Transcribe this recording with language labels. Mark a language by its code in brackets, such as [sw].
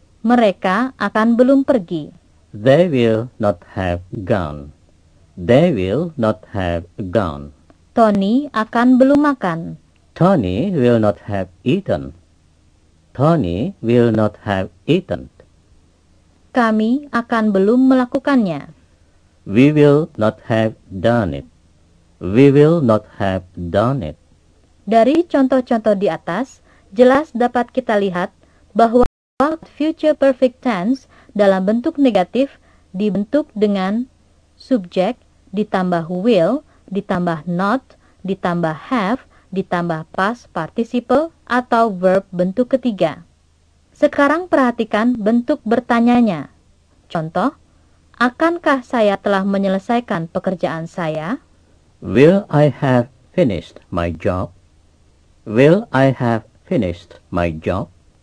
[id] Mereka akan belum pergi. [en] They will not have gone. They will not have gone. [id] Tony akan belum makan. [en] Tony will not have eaten. Tony will not have eaten. [id] Kami akan belum melakukannya. [en] We will not have done it. We will not have done it. [id] Dari contoh-contoh di atas, jelas dapat kita lihat bahwa future perfect tense dalam bentuk negatif dibentuk dengan subjek ditambah will, ditambah not, ditambah have, ditambah past participle atau verb bentuk ketiga. Sekarang perhatikan bentuk bertanyanya. Contoh, akankah saya telah menyelesaikan pekerjaan saya? [en] Will I have finished my job? Will I have finished my job?